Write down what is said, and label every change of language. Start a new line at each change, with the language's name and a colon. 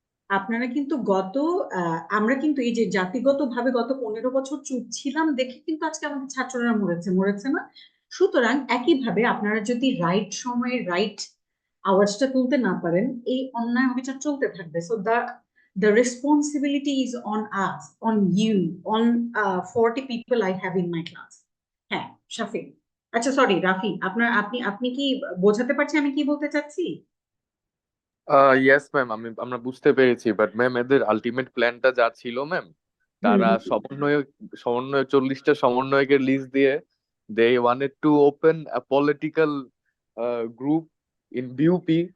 Bangla: আপনারা কিন্তু আমরা কিন্তু এই যে জাতিগতভাবে গত 15 বছর চুপ ছিলাম দেখে কিন্তু আজকে আমাদের ছাত্ররা মরেছে না? সুতরাং একইভাবে আপনারা যদি রাইট সময়ে রাইট আওয়াজটা তুলতে না পারেন, এই অন্যায় অবিচার চলতে থাকবে।
English: So the responsibility is on us, on you, on 40 people I have in my class.
Bangla: হ্যাঁ, শাফিক। আচ্ছা সরি রাফি, আপনি কি বোঝাতে পারছি আমি কি বলতে চাচ্ছি? ইয়েস ম্যাম, আমরা বুঝতে পেরেছি, বাট ম্যাম এদের আলটিমেট প্ল্যানটা যা ছিল ম্যাম, তারা সমন্বয় 40টা সমন্বয়কের লিস্ট দিয়ে
English: They wanted to open a political group in BUP.